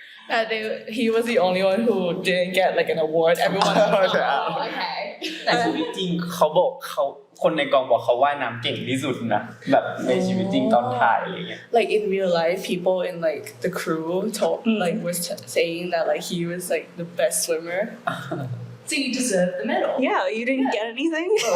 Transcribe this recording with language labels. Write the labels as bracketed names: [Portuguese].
[English] That he was the only one who didn't get like an award. Everyone else. Oh, okay. [Thai] แต่ชีวิตจริงเขาบอกเขาคนในกองบอกเขาว่ายน้ำเก่งที่สุดนะแบบในชีวิตจริงตอนถ่ายอะไรเงี้ย [English] Like in real life, people in like the crew was saying that like he was like the best swimmer. So you deserve the medal. Yeah, you didn't get anything?